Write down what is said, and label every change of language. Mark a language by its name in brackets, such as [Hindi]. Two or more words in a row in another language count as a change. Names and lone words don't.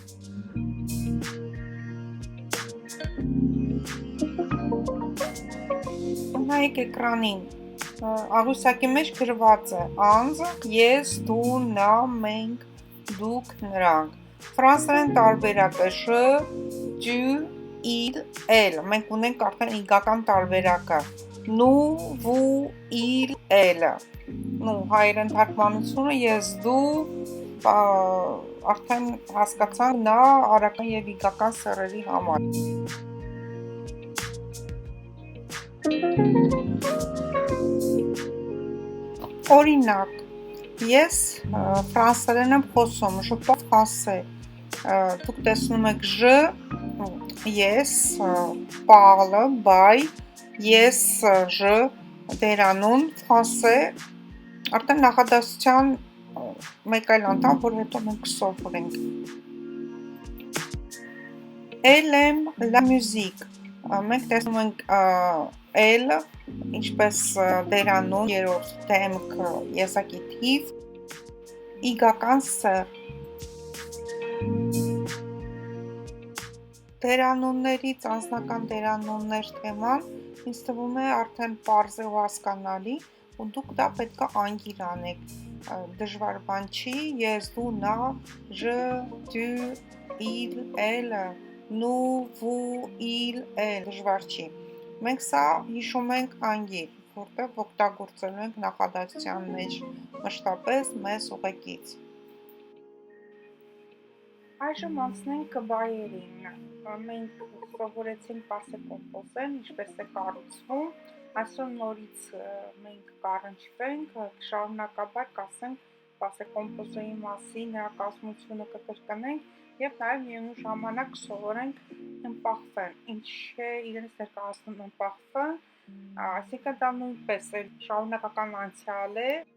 [Armenian] Նայեք էկրանին, աղյուսակի մեջ գրված է անձ, ես, դու, նա, մենք, դուք, նրանք, ֆրանսերեն տարբերակը [French] je, tu, il, elle, [Armenian] մենք ունենք արդեն իգական տարբերակը [French] nous, vous, il, elle, [Armenian] հայերեն թարգմանությունը ես, դու, արդեն հասկացանք նա արական և իգական սեռերի համար։ Օրինակ, ես ֆրանսերեն եմ խոսում, [French] je parle français, [Armenian] դուք տեսնում եք je, ես, parle, բայ, ես, je, դերանուն, français, արդեն նախադասության մեկ այլ անդամ, որ հետո մենք կսովորենք։ [French] Elle aime la musique, [Armenian] մենք տեսնում ենք elle, ինչպես դերանուն, երրորդ դեմք, եզակի թիվ, իգական սեռ։ Դերանուններից անձնական դերանուններ թեման ինձ թվում է արդեն պարզ է ու հասկանալի, ու դուք դա պետք է անգիր անեք, դժվար բան չի, ես, դու, նա, [French] je, tu, il, elle, nous, vous, il, elle, [Armenian] դժվար չի։ Մենք սա հիշում ենք անգիր, որտեղ օգտագործելու ենք նախադասության մեջ մշտապես մեզ ուղեկից։ Այժմ անցնենք բայերին, մենք սովորեցինք [French] passé composé, [Armenian] ինչպես է կառուցվում, այսօր նորից մենք կառնչվենք, շարունակաբար կասենք [French] passé composé [Armenian] մասին, նրա կազմությունը կկրկնենք և նաև միևնույն ժամանակ սովորենք ըմպախվեն, ինչ է իրենից ներկայացնում ըմպախվեն, այսինքն դա նույնպես է շարունակական անցյալ է,